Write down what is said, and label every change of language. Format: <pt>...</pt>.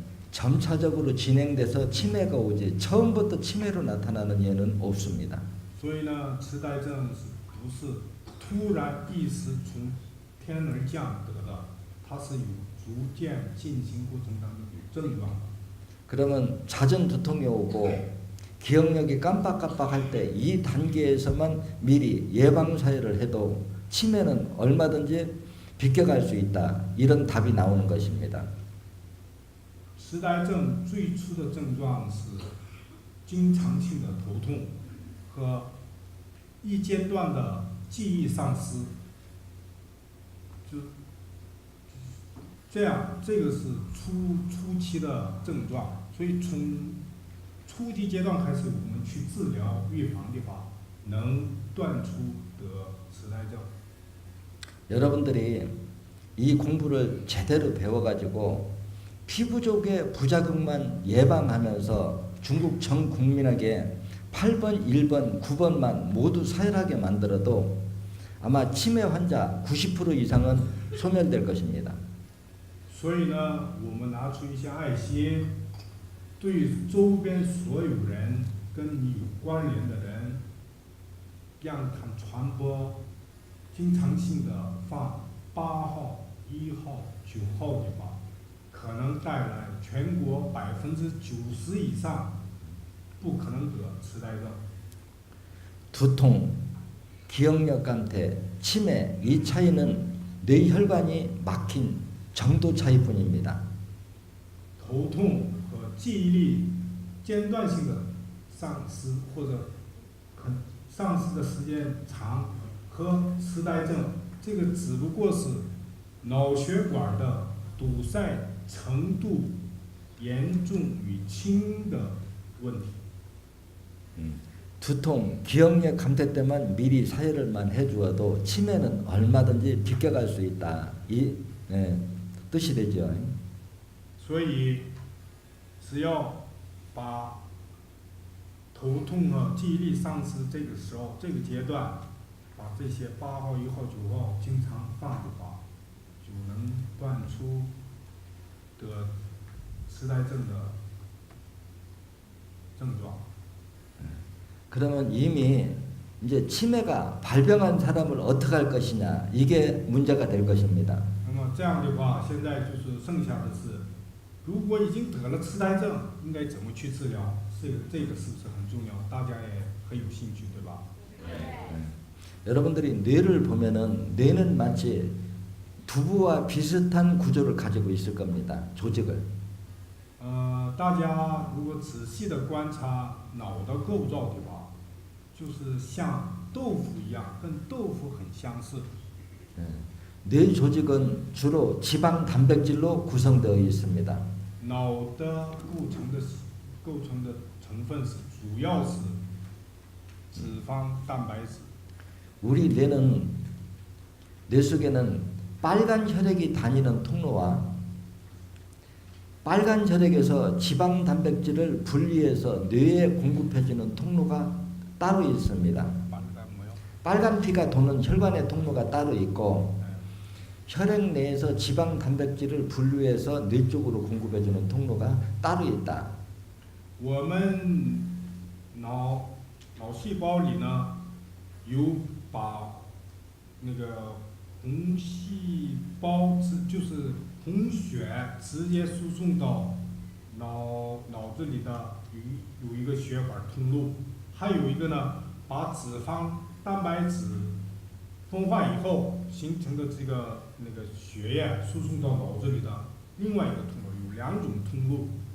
<ko>점차적으로 진행돼서 치매가 오지 처음부터 치매로 나타나는 예는 없습니다.</ko> <zh>所以呢，痴呆症不是突然一时从天而降得的，它是有逐渐进行过程当中有症状的。</zh> <ko>그러면 잦은 두통이 오고 기억력이 깜빡깜빡할 때 이 단계에서만 미리 예방 사회를 해도 치매는 얼마든지 비껴갈 수 있다. 이런 답이 나오는 것입니다.</ko> <zh>痴呆症最初的症状是经常性的头痛和一阶段的记忆丧失，就这样，这个是初期的症状。所以从初级阶段开始，我们去治疗预防的话，能断出得痴呆症。</zh> <ko>여러분들이 이 공부를 제대로 배워가지고 피부족의 부작용만 예방하면서 중국 전 국민에게 8번, 1번, 9번만 모두 사열하게 만들어도 아마 치매 환자 90% 이상은 소멸될 것입니다.</ko> <zh>所以呢，我们拿出一些爱心，对周边所有人跟你有关联的人，让他传播，经常性的放8号、1号、9号的话，可能带来全国90%以上不可能得痴呆症。</zh> <ko>두통, 기억력 감퇴, 치매 이 차이는 뇌혈관이 막힌 정도 차이뿐입니다.</ko> <zh>头痛和记忆力间断性的丧失，或者丧失的时间长，和痴呆症，这个只不过是脑血管的堵塞程度严重与轻的问题。</zh> <ko>두통, 기억력 감퇴 때만 미리 사혈을만 해주어도 치매는 얼마든지 비껴갈 수 있다. 이 뜻이 되죠.</ko> <zh>所以，只要把头痛和记忆力丧失这个时候这个阶段，把这些8号、1号、9号经常放的话，就能断出得痴呆症的症状。</zh> <ko>그러면 이미 이제 치매가 발병한 사람을 어떻게 할 것이냐 이게 문제가 될 것입니다.</ko> <zh>那么这样的话，现在就是剩下的是如果已经得了痴呆症，应该怎么去治疗？这个是不是很重要？大家也很有兴趣，对吧？</zh> <ko>여러분들이 뇌를 보면은 뇌는 마치 두부와 비슷한 구조를 가지고 있을 겁니다. 조직을.</ko> <zh>大家如果仔细的观察脑的构造的话，就是像豆腐一样，跟豆腐很相似。</zh> <ko>뇌 조직은 주로 지방 단백질로 구성되어 있습니다.</ko> <zh>脑的构成的成分是主要是脂肪、蛋白质。</zh> <ko>우리 뇌는 뇌 속에는 빨간 혈액이 다니는 통로와 빨간 혈액에서 지방 단백질을 분리해서 뇌에 공급해주는 통로가 따로 있습니다. 빨간 피가 도는 혈관의 통로가 따로 있고 혈액 내에서 지방 단백질을 분리해서 뇌 쪽으로 공급해주는 통로가 따로 있다.</ko> <zh>我们脑细胞里呢，有把那个红细胞就是红血直接输送到脑子里的有一个血管通路，还有一个呢，把脂肪、蛋白质分化以后形成的这个那个血液输送到脑子里的另外一个通路，有两种通路。</zh>